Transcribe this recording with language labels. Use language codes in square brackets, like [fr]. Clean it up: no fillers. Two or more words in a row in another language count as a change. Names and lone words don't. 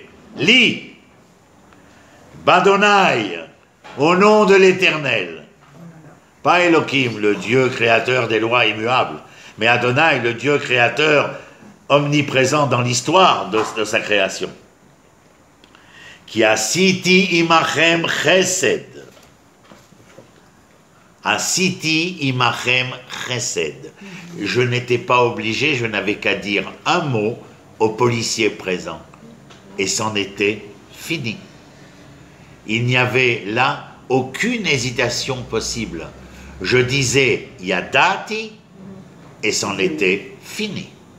[he] לי בה. [fr] Au nom de l'Éternel. Pas Elohim, le Dieu créateur des lois immuables. Mais Adonai, le Dieu créateur omniprésent dans l'histoire de sa création. [he] כי עשיתי עמכם חסד. עשיתי עמכם חסד. [fr] Je n'étais pas obligé, je n'avais qu'à dire un mot aux policiers présents. Et c'en était fini. Il n'y avait là aucune hésitation possible. Je disais Yadati et c'en était fini.